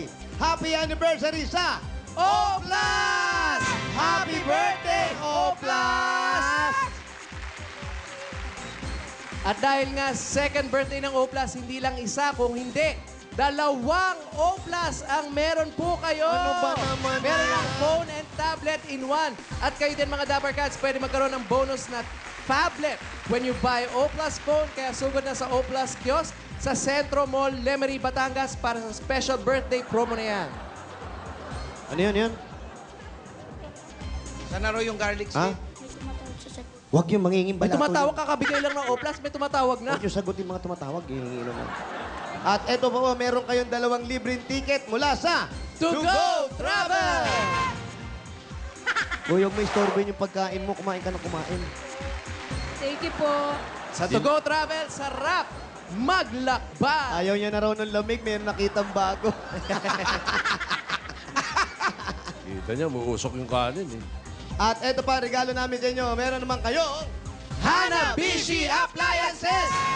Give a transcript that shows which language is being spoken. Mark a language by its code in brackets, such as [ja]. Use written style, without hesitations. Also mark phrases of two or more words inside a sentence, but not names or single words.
[en] Happy anniversary sa O Plus! Happy birthday, O Plus! [tl] At dahil nga [en] second birthday [tl] ng O Plus, hindi lang isa, kung hindi, dalawang O Plus ang meron po kayo. Ano ba naman Meron yan? ang [en] phone and tablet in one. [tl] At kayo din mga Dapper Cats, pwede magkaroon ng bonus na tablet [en] when you buy O Plus phone. [tl] Kaya sugod na sa O Plus kiosk sa Centro Mall, Lemery, Batangas para sa [en] special birthday promo [tl] na yan. Ano yun? Saan na raw yung garlic Ha? steak? Huwag yung mangingin May balato. tumatawag, kakabigay lang ng O Plus, may tumatawag na. Huwag yung sagutin mga tumatawag. Hihingi naman. At eto po, meron kayong 2 libreng ticket mula sa To Go Travel! Uy, huwag may istorbohin yung pagkain mo. Kumain ka na kumain. [en] Thank you po. [tl] Sa To Go Travel, sarap maglakbay. Ayaw niya na raw ng lamig. Meron nakitang bago. Kita niya, muusok yung kanin eh. At eto pa, regalo namin sa inyo. Meron naman kayong Hanabishi Appliances!